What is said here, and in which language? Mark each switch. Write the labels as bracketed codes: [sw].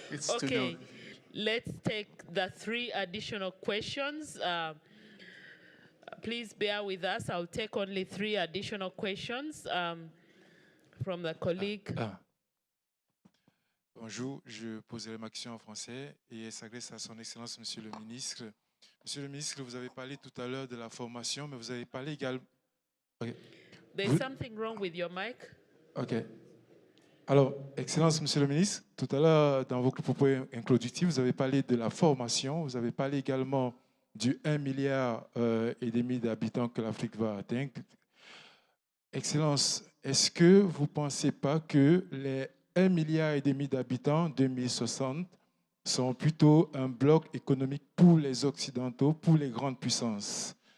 [en] Okay, let's take the 3 additional questions. Please bear with us. I'll take only 3 additional questions from the colleague. [fr] Bonjour, je poserai ma question en français et elle s'adresse à son Excellence, Monsieur le Ministre. Monsieur le Ministre, vous avez parlé tout à l'heure de la formation, mais vous avez parlé également... [en] Okay. There's something wrong with your mic. OK. [fr] Alors, Excellence, Monsieur le Ministre, tout à l'heure, dans vos propos introductifs, vous avez parlé de la formation, vous avez parlé également du 1,5 milliard d'habitants que l'Afrique va atteindre. Excellence, est-ce que vous ne pensez pas que les 1,5 milliard d'habitants en 2060 sont plutôt un bloc économique pour les Occidentaux, pour les grandes puissances?